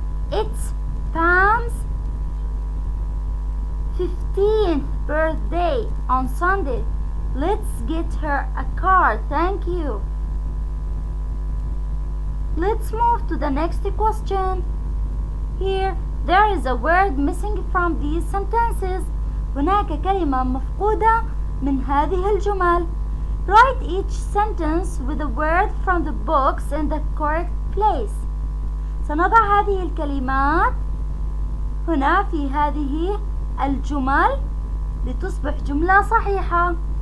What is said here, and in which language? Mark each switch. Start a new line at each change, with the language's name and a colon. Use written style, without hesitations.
English: It's Pam's 15th birthday on Sunday. Let's get her a car. Thank you. Let's move to the next question. Here there is a word missing from these sentences.
Arabic: هناك كلمة مفقودة من هذه الجمل.
English: Write each sentence with a word from the books in the correct place.
Arabic: سنضع هذه الكلمات هنا في هذه الجمل لتصبح جملة صحيحة.